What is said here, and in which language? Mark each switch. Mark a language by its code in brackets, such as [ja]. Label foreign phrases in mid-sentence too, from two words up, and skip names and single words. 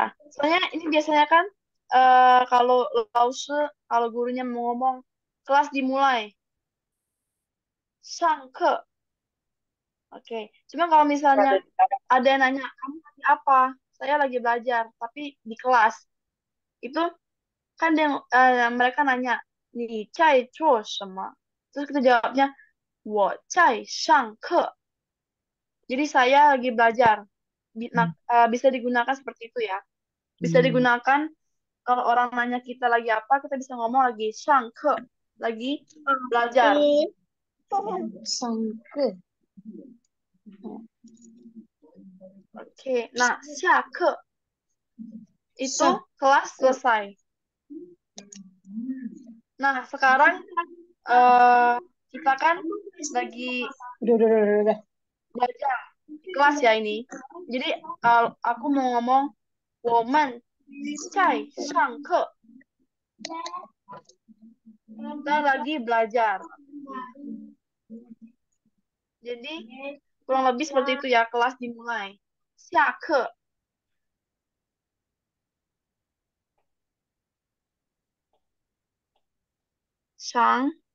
[id] Soalnya ini biasanya kan kalau lause, kalau gurunya mau ngomong kelas dimulai. [zh] 上课. [id] Oke. Cuma kalau misalnya ada yang nanya, kamu lagi apa? Saya lagi belajar, tapi di kelas. Itu kan mereka nanya, [zh] 你在做什么? [id] Terus kita jawabnya, [zh] 我在上课. [id] Jadi saya lagi belajar. Bisa digunakan seperti itu ya. Bisa digunakan kalau orang nanya kita lagi apa, kita bisa ngomong lagi 上课, lagi belajar. [zh] 上课 [id] Oke, nah 下课 itu kelas selesai. Nah, sekarang kita kan lagi udah belajar di kelas ya ini. Jadi kalau aku mau ngomong [zh] 我们在上课. [id] Kita lagi belajar. Jadi kurang lebih seperti itu ya, kelas dimulai. [zh] 下课. Sang.